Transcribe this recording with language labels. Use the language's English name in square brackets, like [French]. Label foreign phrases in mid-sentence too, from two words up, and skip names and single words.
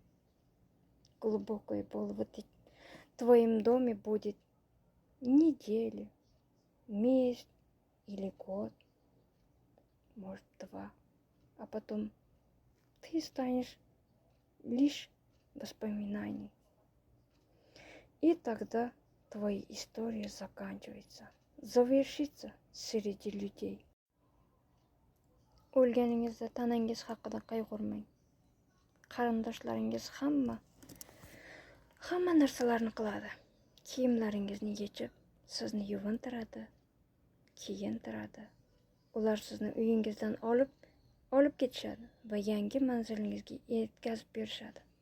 [Russian] Глубокая боль в твоем доме будет недели, месяц или год, может 2, а потом ты станешь лишь воспоминаний. И тогда твоя история заканчивается, завершится среди людей. [Uzbek] O'lganingizda tanangiz haqida qayg'urmang. Qarindoshlaringiz hamma narsalarni qiladi. Kiyimlaringizni yechib, sizni yuvintiradi, kiyintiradi. Ular sizni uyingizdan olib ketishadi va yangi manzilingizga yetkazib berishadi.